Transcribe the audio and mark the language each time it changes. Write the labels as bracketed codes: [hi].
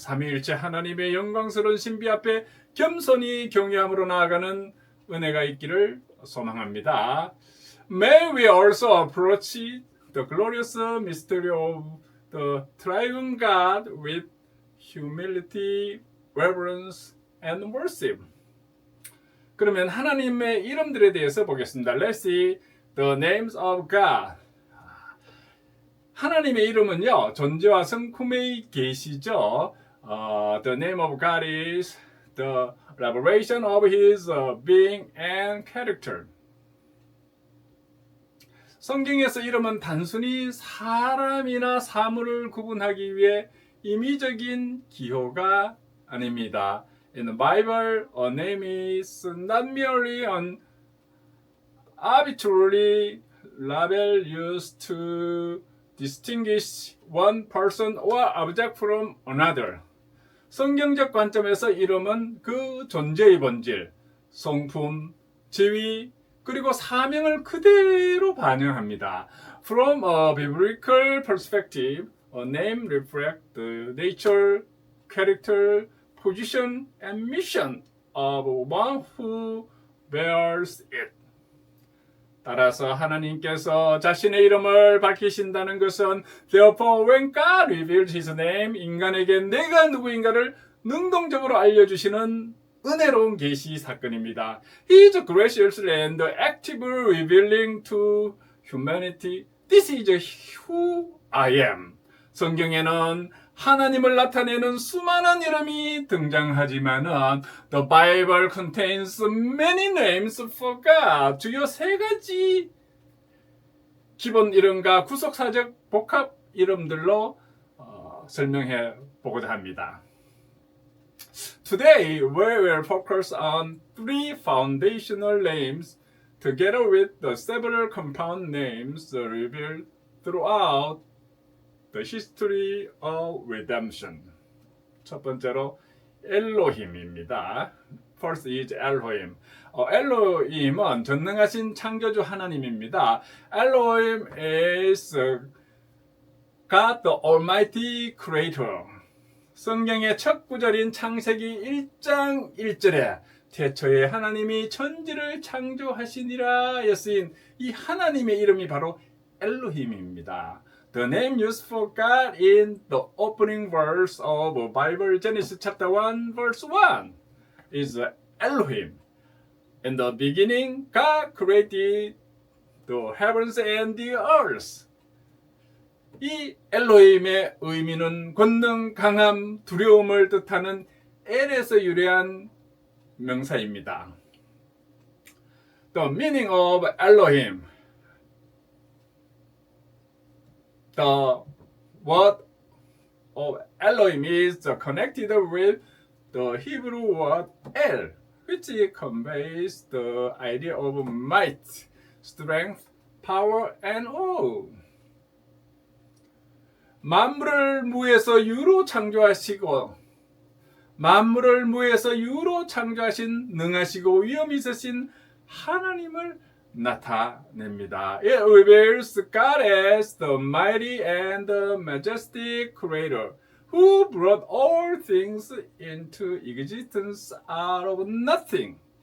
[ko] 삼위일체 하나님의 영광스러운 신비 앞에 겸손히 경외함으로 나아가는 은혜가 있기를 소망합니다. [en] May we also approach the glorious mystery of the triune God with humility, reverence, and worship. [ko] 그러면 하나님의 이름들에 대해서 보겠습니다. [en] Let's see the names of God. [ko] 하나님의 이름은요, 존재와 성품의 계시죠. [en] The name of God is the revelation of His being and character. [ko] 성경에서 이름은 단순히 사람이나 사물을 구분하기 위해 임의적인 기호가 아닙니다. [en] In the Bible, a name is not merely an arbitrary label used to distinguish one person or object from another. [ko] 성경적 관점에서 이름은 그 존재의 본질, 성품, 지위, 그리고 사명을 그대로 반영합니다. [en] From a biblical perspective, a name reflects the nature, character, position, and mission of one who bears it. [ko] 따라서 하나님께서 자신의 이름을 밝히신다는 것은 [en] Therefore, when God revealed His name, [ko] 인간에게 내가 누구인가를 능동적으로 알려주시는 은혜로운 계시 사건입니다. [en] He is graciously and actively revealing to humanity, This is who I am. [ko] 성경에는 하나님을 나타내는 수많은 이름이 등장하지만은 [en] The Bible contains many names for God. [ko] 주요 세 가지 기본 이름과 구속사적 복합 이름들로 설명해 보고자 합니다. [en] Today, we will focus on three foundational names together with the several compound names revealed throughout the history of redemption. [ko] 첫 번째로 엘로힘입니다. [en] First is Elohim. [ko] 엘로힘은 전능하신 창조주 하나님입니다. [en] Elohim is God the Almighty Creator. [ko] 성경의 첫 구절인 창세기 1장 1절에 태초에 하나님이 천지를 창조하시니라 쓰인 이 하나님의 이름이 바로 엘로힘입니다. [en] The name used for God in the opening verse of Bible Genesis chapter 1 verse 1 is Elohim. In the beginning, God created the heavens and the earth. [ko] 이 엘로힘의 의미는 권능, 강함, 두려움을 뜻하는 엘에서 유래한 명사입니다. [en] The meaning of Elohim. The word of Elohim is connected with the Hebrew word El, which conveys the idea of might, strength, power, and awe. [ko] 만물을 무에서 유로 창조하시고 만물을 무에서 유로 창조하신 능하시고 위엄 있으신 하나님을 나타냅니다. [en] It reveals God as the mighty and the majestic creator who brought all things into existence out of nothing.